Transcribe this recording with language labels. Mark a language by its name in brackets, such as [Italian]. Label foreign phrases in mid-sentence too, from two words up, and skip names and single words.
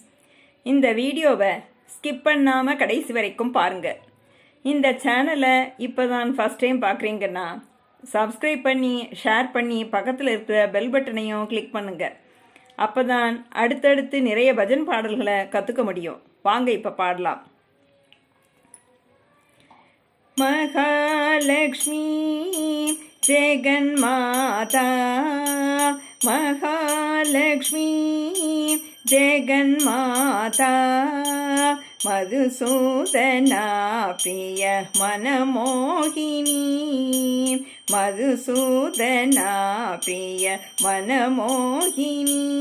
[Tamil] இந்த வீடியோவை ஸ்கிப் பண்ணாமல் கடைசி வரைக்கும் பாருங்கள். இந்த சேனலை இப்போ தான் [English] first time [Tamil] பார்க்குறீங்கன்னா சப்ஸ்கிரைப் பண்ணி ஷேர் பண்ணி பக்கத்தில் இருக்கிற [English] bell buttonaiyum [Tamil] கிளிக் பண்ணுங்கள். அப்போ தான் அடுத்தடுத்து நிறைய பஜன் பாடல்களை கற்றுக்க முடியும். வாங்க இப்போ பாடலாம். [Sanskrit] महालक्ष्मी जगन्माता, महालक्ष्मी जगन्माता, मधुसूदना प्रिय मनमोहिनी, मधुसूदना प्रिय मनमोहिनी,